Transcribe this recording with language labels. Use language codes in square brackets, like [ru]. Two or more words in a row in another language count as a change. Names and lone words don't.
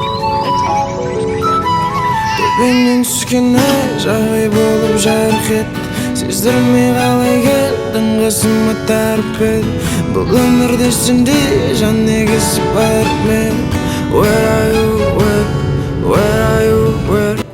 [kk] Төбемнен түскен ай жағай болып жарқ ет сездірмей қалай келдің қасыма тәріп едің бұл өмірде сендей жан негізі бар ма еді [en] Where are you, where are you, where